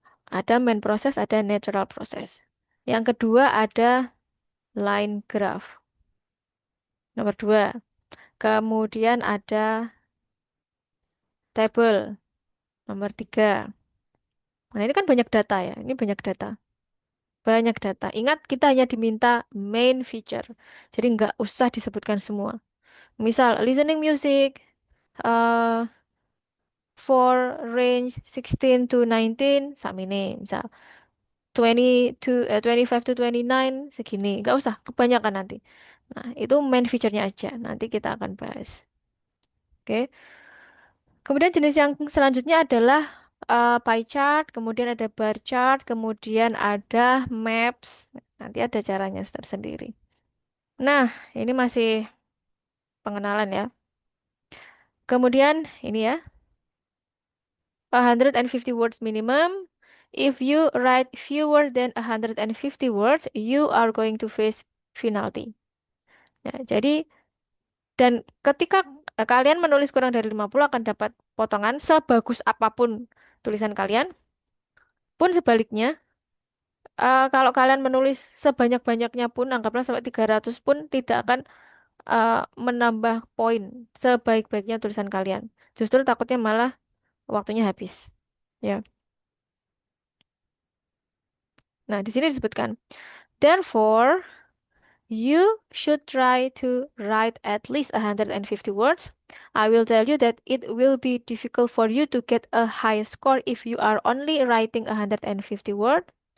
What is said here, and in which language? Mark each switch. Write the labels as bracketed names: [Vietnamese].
[Indonesian] Ada main process, ada natural process. Yang kedua ada line graph. Nomor dua. Kemudian ada table. Nomor tiga. Nah, ini kan banyak data ya. Ini banyak data. Banyak data. Ingat, kita hanya diminta main feature. Jadi nggak usah disebutkan semua. Misal, listening music, uh, for range 16 to 19, samine. Misal, 25 to 29, segini. Nggak usah, kebanyakan nanti. Nah, itu main feature-nya aja. Nanti kita akan bahas. Oke. Kemudian jenis yang selanjutnya adalah pie chart, kemudian ada bar chart, kemudian ada maps. Nanti ada caranya tersendiri. Nah, ini masih pengenalan ya. Kemudian ini ya, 150 words minimum. [English] If you write fewer than 150 words, you are going to face penalty. [Indonesian] Ya, jadi dan ketika kalian menulis kurang dari 50 akan dapat potongan sebagus apapun tulisan kalian. Pun sebaliknya, kalau kalian menulis sebanyak-banyaknya pun, anggaplah sampai 300 pun tidak akan menambah poin sebaik-baiknya tulisan kalian. Justru takutnya malah waktunya habis. Ya. [English] Nah, di sini disebutkan, therefore, you should try to write at least 150 words. I will tell you that it will be difficult for you to get a high score if you are only writing 150 words.